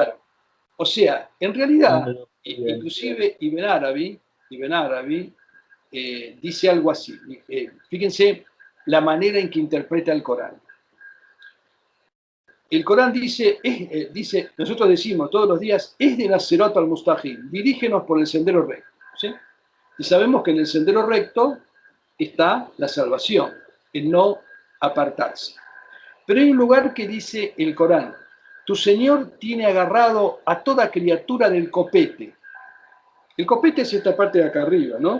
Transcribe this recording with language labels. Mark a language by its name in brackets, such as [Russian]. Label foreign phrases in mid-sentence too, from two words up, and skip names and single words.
[Spanish] Claro. O sea, en realidad, terminología. inclusive Ibn Arabi dice algo así. Fíjense la manera en que interpreta el Corán. El Corán dice, nosotros decimos todos los días, es de la [Arabic] الصراط المستقيم, [Spanish] dirígenos por el sendero recto. ¿Sí? Y sabemos que en el sendero recto está la salvación, el no apartarse. Pero hay un lugar que dice el Corán: tu Señor tiene agarrado a toda criatura del copete. El copete es esta parte de acá arriba, ¿no?